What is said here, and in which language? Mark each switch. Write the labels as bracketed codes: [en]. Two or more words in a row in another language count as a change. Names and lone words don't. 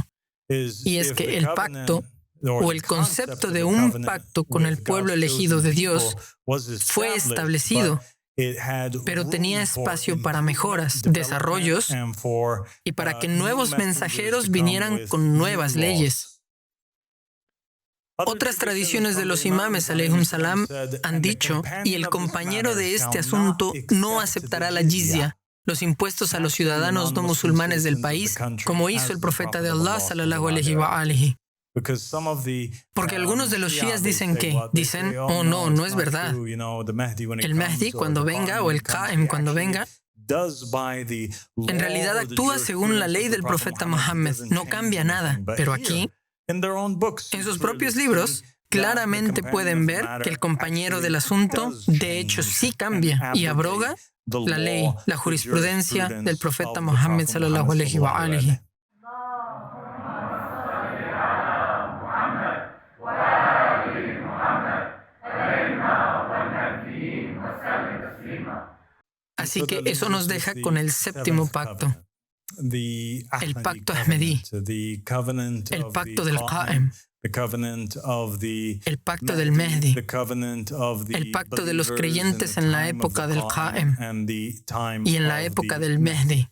[es] Y es que el pacto, o el concepto de un pacto con el pueblo elegido de Dios, fue establecido, pero tenía espacio para mejoras, desarrollos, y para que nuevos mensajeros vinieran con nuevas leyes. Otras tradiciones de los imames [ar] عليهم السلام [es] han dicho, y el compañero de este asunto no aceptará la jizya, los impuestos a los ciudadanos no musulmanes del país, como hizo el profeta de Allah, [ar] صلى الله عليه وآله. [es] Porque algunos de los shías dicen, oh no, no es verdad. El Mahdi cuando venga, o el Qa'im cuando venga, en realidad actúa según la ley del profeta Muhammad, no cambia nada. Pero aquí, en sus propios libros, claramente pueden ver que el compañero del asunto, de hecho, sí cambia y abroga la ley, la jurisprudencia del profeta Muhammad [ar] صلى الله عليه وآله. [es] Así que eso nos deja con el séptimo pacto, el pacto Ahmedí, el pacto del Qa'im, el pacto del Mehdi, el pacto de los creyentes en la época del Qa'im y en la época del Mehdi.